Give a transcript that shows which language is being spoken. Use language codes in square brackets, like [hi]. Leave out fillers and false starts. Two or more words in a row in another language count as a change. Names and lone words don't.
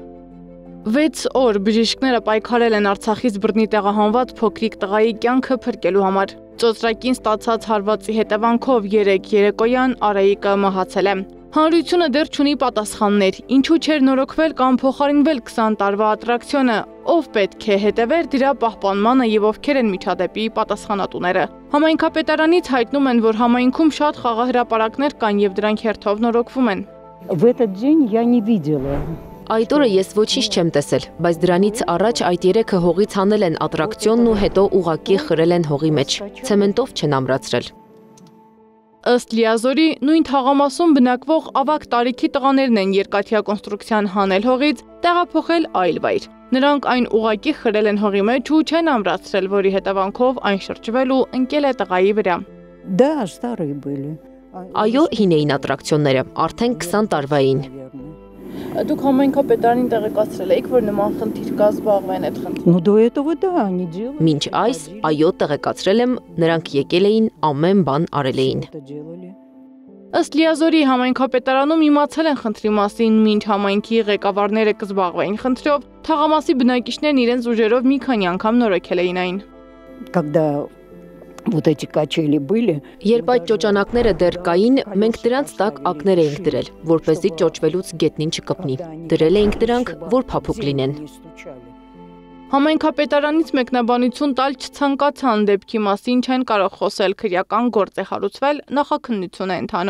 [hy] 6 օր բժիշկները պայքարել են Արցախից բռնի տեղահանված փոքրիկ տղայի կյանքը փրկելու համար։ Ծոծրակին ստացած հարվածի հետևանքով 3 երեկոյան Արայիկը մահացել է։ Հանրությունը դեռ չունի պատասխաններ, ինչու չէր նորոգվել կամ փոխարինվել 20 տարվա ատրակցիոնը, ով պետք է հետևեր դրա պահպանմանը եւ ովքեր են միջադեպի պատասխանատուները։ Համայնքապետարանից հայտնում են, որ համայնքում շատ խաղահրապարակներ կան եւ դրանք հերթով նորոգվում են։ [ru] В этот день я не видела. [hy] Այդ օրը ես ոչինչ չեմ տեսել, բայց դրանից առաջ այդ երեքը հողից հանել են ատրակցիոնն ու հետո ուղղակի խրել են հողի մեջ, ցեմենտով չեն ամրացրել։ Ըստ Լիազորի, նույն թաղամասում բնակվող ավագ տարիքի տղաներն են երկաթյա կոնստրուկցիան հանել հողից, տեղափոխել այլ վայր։ Նրանք այն ուղղակի խրել են հողի մեջ ու չեն ամրացրել, որի հետևանքով այն շրջվել ու ընկել է տղայի վրա։ [ru] Да, старые были. [hy] Այո, հին էին ատրակցիոնները, արդեն 20 տարվա էին։ Դուք համայնքապետարանին տեղեկացրել եք, որ նման խնդիր կա, զբաղվեն այդ խնդիրը։ [ru] Ну до этого да, они делали. [hy] Մինչ այս, այո, տեղեկացրել եմ, նրանք եկել էին, ամեն բան արել էին։ Ըստ Լիազորի, համայնքապետարանում իմացել են խնդրի մասին, մինչ համայնքի ղեկավարները կզբաղվեին խնդրով, թաղամասի բնակիչներն իրենց ուժերով մի քանի անգամ նորոգել էին այն։ [ru] Когда вот эти качели были, [hy] Երբ այդ ճոճանակները դեռ կային, մենք դրանց տակ ակներ էինք դրել, որպեսզի ճոճվելուց գետնին չկպնի։ Դրել էինք դրանք, որ փափուկ լինեն։ Համայնքապետարանից մեկնաբանություն տալ չցանկացան, դեպքի մասին չեն կարող խոսել, քրեական գործ է հարուցվել, նախաքննություն է ընթանում։